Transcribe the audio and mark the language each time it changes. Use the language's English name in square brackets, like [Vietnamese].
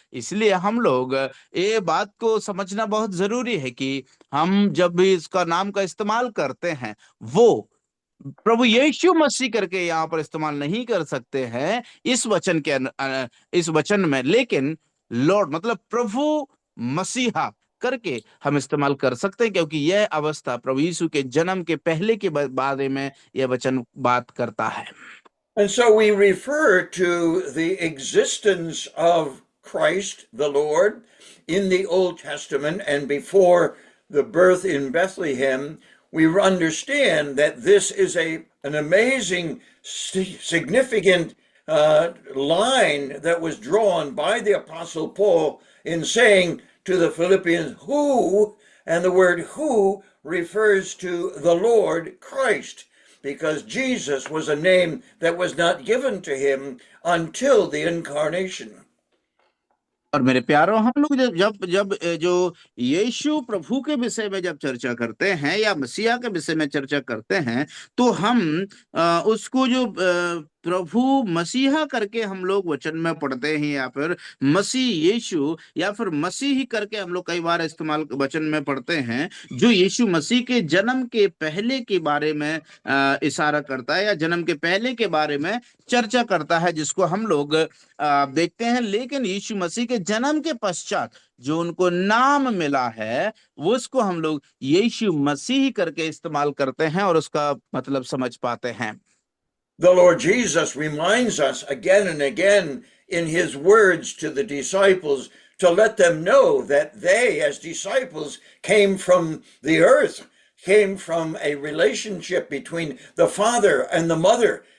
[Hindi] इसलिए हम लोग ये बात को समझना बहुत जरूरी है कि हम जब भी इसका नाम का इस्तेमाल करते हैं, वो प्रभु यीशु मसीह करके यहाँ पर इस्तेमाल नहीं कर सकते हैं इस वचन के इस वचन में, लेकिन लॉर्ड मतलब प्रभु मसीहा करके हम इस्तेमाल कर सकते हैं, क्योंकि यह अवस्था प्रभु यीशु के जन्म के पहले के बारे में यह वचन बात करता है। [English] And so we refer to the existence of Christ the Lord in the Old Testament and before the birth in Bethlehem. We understand that this is an amazing, significant line that was drawn by the Apostle Paul in saying to the Philippians, who, and the word who refers to the Lord Christ, because Jesus was a name that was not given to him until the incarnation. [Hindi] और मेरे प्यारों, हम लोग जब जब जब जो यीशु प्रभु के विषय में जब चर्चा करते हैं या मसीहा के विषय में चर्चा करते हैं, तो हम उसको जो प्रभु मसीहा करके हम लोग वचन में पढ़ते हैं, या फिर मसीह यीशु, या फिर मसीही करके हम लोग कई बार इस्तेमाल वचन में पढ़ते हैं, जो यीशु मसीह के जन्म के पहले के बारे में इशारा करता है या जन्म के पहले के बारे में चर्चा करता है, जिसको हम लोग देखते हैं। लेकिन यीशु मसीह के जन्म के पश्चात जो उनको नाम मिला है, वो उसको हम लोग यीशु मसीह करके इस्तेमाल करते हैं और उसका मतलब समझ पाते हैं। [English] The Lord Jesus reminds us again and again in his words to the disciples to let them know that they, as disciples, came from the earth, came from a relationship between the Father and the Mother.